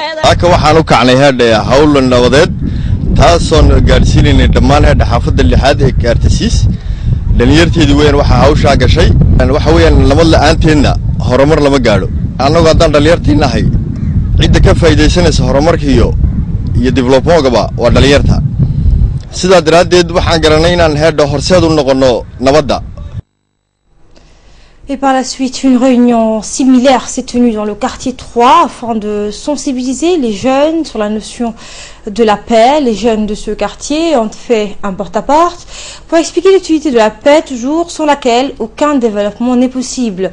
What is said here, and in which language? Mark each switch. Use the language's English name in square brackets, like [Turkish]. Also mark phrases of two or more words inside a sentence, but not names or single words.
[Somali] aka waxaan u kacnay hadda hawl nabadeed taasoo gaarsiinay dhammaan hadda xaafadda lixaad ee kaartasiis dhalinyarteedu weyn waxa hawsha gashay waxa weeyaan nabad la'aanteedna horumar lama gaadho annagu haddaan dhalinyartiinahay cidda ka faa'iidaysanaysa horumarka iyo developmentgaba waa dhalinyarta sidaa daraaddeed waxaan garanay inaan heedho horseed u noqono nabadda. [French] Et par la suite, une réunion similaire s'est tenue dans le quartier 3 afin de sensibiliser les jeunes sur la notion de la paix. Les jeunes de ce quartier ont fait un porte-à-porte pour expliquer l'utilité de la paix, toujours sans laquelle aucun développement n'est possible.